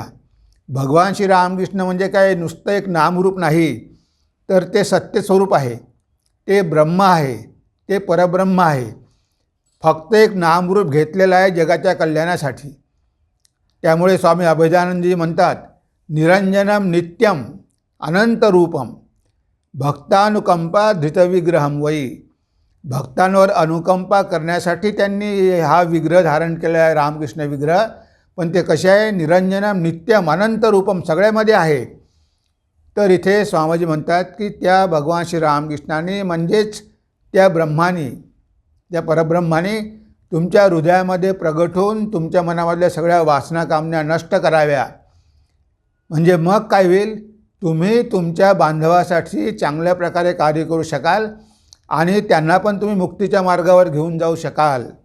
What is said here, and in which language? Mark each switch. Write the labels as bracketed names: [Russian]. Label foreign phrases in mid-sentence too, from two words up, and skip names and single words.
[Marathi] भगवान श्री रामकृष्ण म्हणजे काय नुसतं एक नामरूप नाही, तर ते सत्यस्वरूप आहे, ते ब्रह्म आहे, ते परब्रह्म आहे. फक्त एक नामरूप घेतलेलं आहे जगाच्या कल्याणासाठी. त्यामुळे स्वामी अभेदानंदजी म्हणतात [Sanskrit] निरंजनम नित्यम अनंतरूपम भक्तानुकंपा धृतविग्रहम वै. [Marathi] भक्तांवर अनुकंपा करण्यासाठी त्यांनी हा विग्रह धारण केला आहे, रामकृष्ण विग्रह. पण ते कसे आहे, [Sanskrit] निरंजनम नित्यम अनंतरूपम, [Marathi] सगळ्यामध्ये आहे. तर इथे स्वामीजी म्हणतात की त्या भगवान श्री रामकृष्णाने म्हणजेच त्या ब्रह्माने, त्या परब्रह्माने तुमच्या हृदयामध्ये प्रगट होऊन तुमच्या मनामधल्या सगळ्या वासना कामना नष्ट कराव्या. म्हणजे मग काय होईल, तुम्ही तुमच्या बांधवासाठी चांगल्या प्रकारे कार्य करू शकाल आणि त्यांना पण तुम्ही मुक्तीच्या मार्गावर घेऊन जाऊ शकाल.